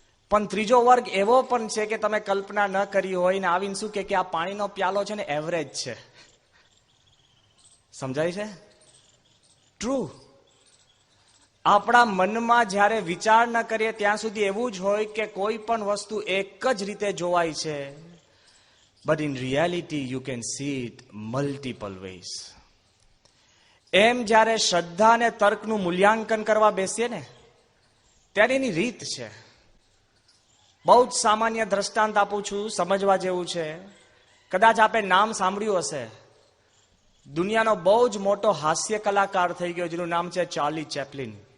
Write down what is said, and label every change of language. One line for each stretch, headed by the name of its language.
Gujarati: પણ ત્રીજો વર્ગ એવો પણ છે કે તમે કલ્પના ન કરી હોય ને આવીને શું કે આ પાણીનો પ્યાલો છે ને એવરેજ છે. સમજાય છે? ટ્રુ. આપણા મનમાં જ્યારે વિચાર ન કરીએ ત્યાં સુધી એવું જ હોય કે કોઈ પણ વસ્તુ એક જ રીતે જોવાય છે,
English: but in reality you can see it multiple ways.
Gujarati: એમ જ્યારે શ્રદ્ધા અને તર્કનું મૂલ્યાંકન કરવા બેસીએ ને ત્યારે એની રીત છે. બહુ જ સામાન્ય દ્રષ્ટાંત આપું છું, સમજવા જેવું છે. કદાચ આપે નામ સાંભળ્યું હશે, દુનિયાનો બહુ જ મોટો હાસ્ય કલાકાર થઈ ગયો જેનું નામ છે ચાર્લી ચેપ્લિન.